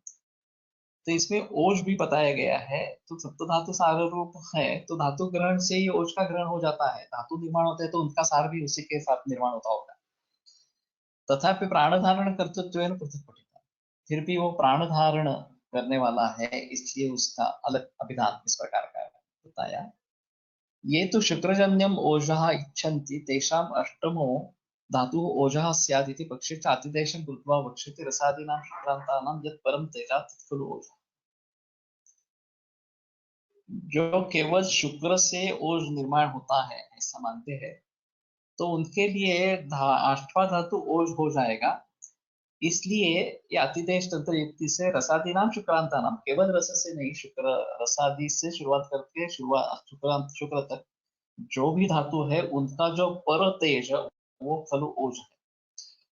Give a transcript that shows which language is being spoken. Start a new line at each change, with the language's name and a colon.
Hindi: तो इसमें ओज भी बताया गया है। तो सप्त धातु सार रूप है तो धातु ग्रहण से ही ओज का ग्रहण हो जाता है। धातु निर्माण होते हैं तो उनका सार भी उसी के साथ निर्माण होता होगा।
Sanskrit: तथापि प्राण धारण कर्तृत्वेन पृथक पठिता,
Hindi: फिर भी वो प्राण धारण करने वाला है, इसलिए उसका अलग अभिधान इस प्रकार का बताया।
Sanskrit: ये तो शुक्रजन्यम ओजः इच्छन्ति तेषाम अष्टमो धातु ओजः स्यात् इति पक्षे च अतिदेशं कृत्वा वक्ष्यते रसादीनां शुक्रान्तानां यत् परं तेजात् तत् खलु ओजः।
Hindi: जो केवल शुक्र से ओज निर्माण होता है ऐसा मानते हैं, तो उनके लिए आठवां धातु ओज हो जाएगा। इसलिए ये अतिदेश तंत्र युक्ति से रसादी नाम शुक्रांता नाम, केवल रस से नहीं, शुक्र रसादी से शुरुआत करके शुरुआत शुक्रांत शुक्र तक जो भी धातु है उनका जो पर तेज वो खलु ओज है।